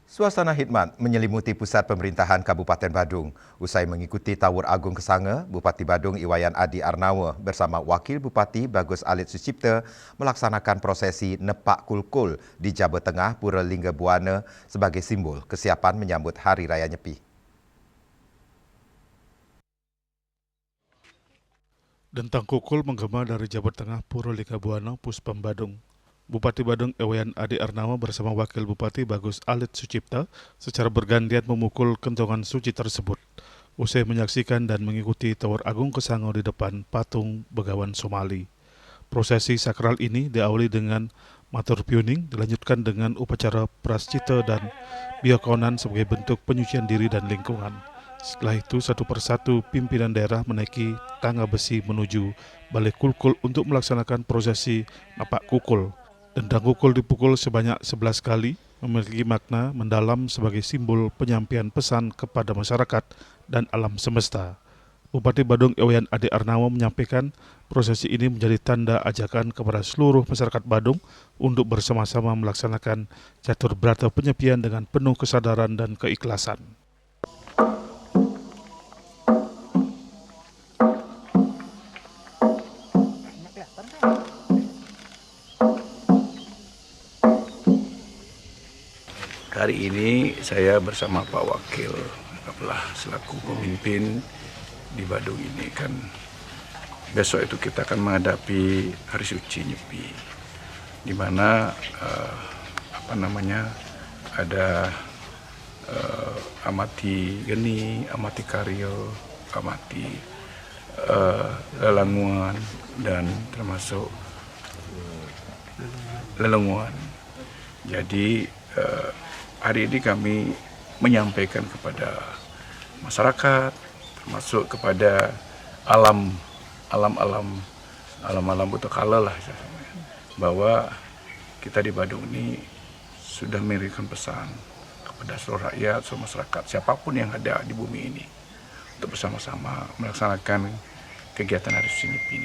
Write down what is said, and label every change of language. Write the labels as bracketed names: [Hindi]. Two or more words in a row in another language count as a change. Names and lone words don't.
[Indonesian] Suasana hikmat menyelimuti pusat pemerintahan Kabupaten Badung. Usai mengikuti Tawur Agung Kesanga, Bupati Badung Iwayan Adi Arnawa bersama Wakil Bupati Bagus Alit Sucipta melaksanakan prosesi Nepak Kulkul di Jaba Tengah Pura Lingga Buana sebagai simbol kesiapan menyambut Hari Raya Nyepi. Dentang kukul menggema dari Jaba Tengah Pura Lingga Buana, Puspam Badung. Bupati Badung Iwayan Adi Arnawa bersama Wakil Bupati Bagus Alit Sucipta secara bergantian memukul kentongan suci tersebut. Usai menyaksikan dan mengikuti Tawur Agung Kesanga di depan patung Begawan Somali. Prosesi sakral ini diawali dengan matur piuning, dilanjutkan dengan upacara prascita dan biokonan sebagai bentuk penyucian diri dan lingkungan. Setelah itu, satu persatu pimpinan daerah menaiki tangga besi menuju Balai Kulkul untuk melaksanakan prosesi napak kukul. Dendang kukul dipukul sebanyak 11 kali, memiliki makna mendalam sebagai simbol penyampaian pesan kepada masyarakat dan alam semesta. Bupati Badung Iwayan Adi Arnawa menyampaikan prosesi ini menjadi tanda ajakan kepada seluruh masyarakat Badung untuk bersama-sama melaksanakan catur berata penyepian dengan penuh kesadaran dan keikhlasan. Hari ini saya bersama Pak Wakil selaku pemimpin di Badung ini kan besok itu kita akan menghadapi Hari Suci Nyepi, di mana ada amati geni, amati karyo, amati lelanguan dan termasuk lelenguan. Jadi hari ini kami menyampaikan kepada masyarakat, termasuk kepada alam butakala lah, bahwa kita di Badung ini sudah memberikan pesan kepada seluruh rakyat, seluruh masyarakat, siapapun yang ada di bumi ini, untuk bersama-sama melaksanakan kegiatan Hari Suci Nyepi ini.